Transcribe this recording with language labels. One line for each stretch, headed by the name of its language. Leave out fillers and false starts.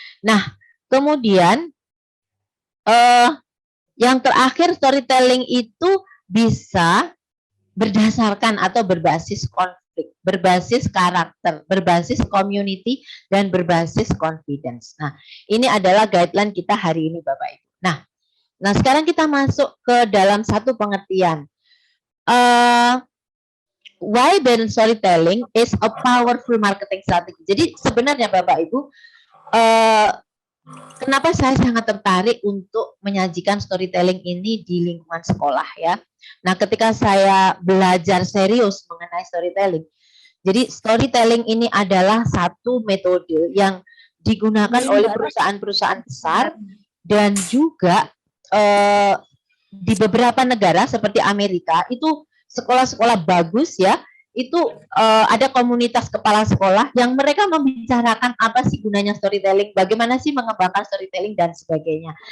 Indonesian: Nah, kemudian yang terakhir, storytelling itu bisa berdasarkan atau berbasis konflik, berbasis karakter, berbasis community, dan berbasis confidence. Nah, ini adalah guideline kita hari ini, Bapak Ibu. Nah, sekarang kita masuk ke dalam satu pengertian.
English: Why brand storytelling is a powerful marketing strategy.
Indonesian: Jadi sebenarnya Bapak Ibu, kenapa saya sangat tertarik untuk menyajikan storytelling ini di lingkungan sekolah, ya. Nah, ketika saya belajar serius mengenai storytelling, jadi storytelling ini adalah satu metode yang digunakan oleh perusahaan-perusahaan besar dan juga di beberapa negara seperti Amerika itu sekolah-sekolah bagus, ya, itu ada komunitas kepala sekolah yang mereka membicarakan apa sih gunanya storytelling, bagaimana sih mengembangkan storytelling dan sebagainya.